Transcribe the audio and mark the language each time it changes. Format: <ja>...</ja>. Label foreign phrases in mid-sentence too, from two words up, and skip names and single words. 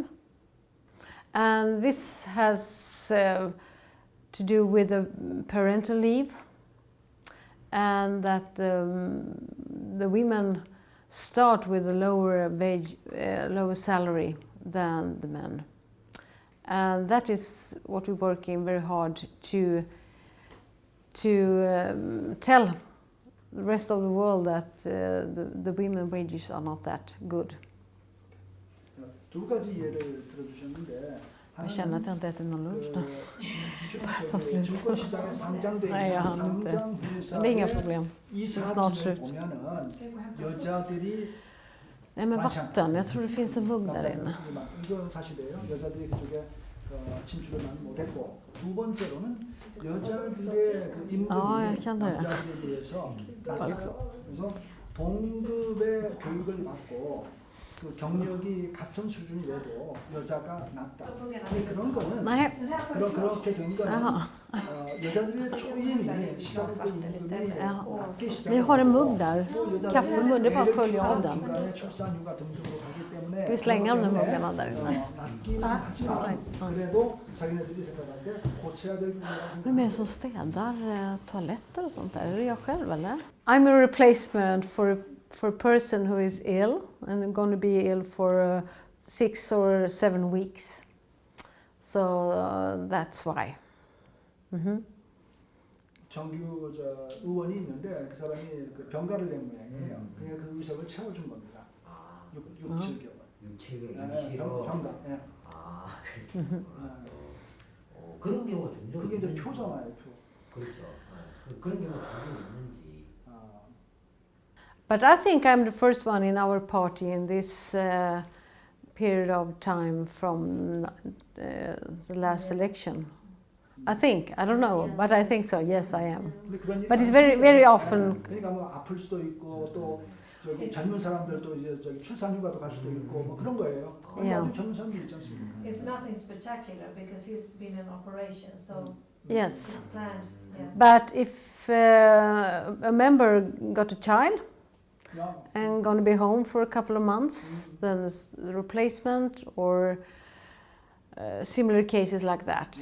<en>And this has to do with the parental leave, and that the women start with a lower wage, lower salary than the men. And that is what we're working very hard to tell the rest of the world, that the women wages are not that good.</en> <ko>두 가지 예를 들어주셨는데</ko> <sv>Jag känner att jag inte äter någon lunch nu. Ta slut.</sv> <ko>주거시장에 상장되어</ko> <sv>Nej, jag</sv> <ko>있는</ko> <sv>hann inte.</sv> <ko>상장</ko> <sv>Men det är inga problem.</sv> <ko>이</ko> <sv>Det är snart</sv> <ko>사진을</ko> <sv>slut.</sv> <ko>보면은 여자들이</ko> <sv>Nej men vatten, jag tror det finns en mugg där inne.</sv> <ko>이건 사실이에요. 여자들이 그쪽에 진출을 많이 못했고, 두 번째로는 여자들의 그 임금이</ko> <sv>jag kände det.</sv> <ko>남자들에 비해서 낮아요. 그래서 동급의 교육을 받고 그 경력이 같은 수준이라도 여자가 낮다. 그런 거는</ko> <sv>Nej.</sv> <ko>그렇게 된 거는</ko> <sv>Jaha.</sv> <ko>여자들의 초임이 시작부터 임금이 낮게 시작.</ko> <sv>Vi har en mugg där. Kaffemugg, det är bara att skölja av den.</sv> <ko>중간에 출산휴가 등등으로 가기 때문에</ko> <sv>Ska vi slänga de där muggarna där inne?</sv> <ko>낮기는 하지만 그래도 자기네들이 생각할 때 고쳐야 될 부분이라고</ko> <sv>Vem är det som städar toaletter och sånt där? Är det jag själv eller?</sv> <en>I'm a replacement for a person who is ill and going to be ill for 6 or 7 weeks. So that's why.</en> <ko>정규 의원이 있는데 그 사람이 그 병가를 낸 모양이에요. 그냥 그 의석을 채워준 겁니다. 6, 7개월. 병가. 예. 그런 경우가 종종 그게 이제 있는지. 표잖아요, 표. 그렇죠. 그런 경우가 종종 있는지.</ko> <en>But I think I'm the first one in our party in this period of time from the last election. I think, I don't know, but I think so. Yes, I am. But it's very, very often.</en> <ko>그러니까 뭐 아플 수도 있고 또 저기 젊은 사람들도 이제 저기 출산휴가도 갈 수도 있고 뭐 그런 거예요. 아주 젊은 사람들 있지 않습니까?</ko> <en>It's nothing spectacular because he's been in operation, so Yes. it's planned. Yes. But if a member got a child, and going to be home for a couple of months, then there's the replacement or similar cases like that.</en>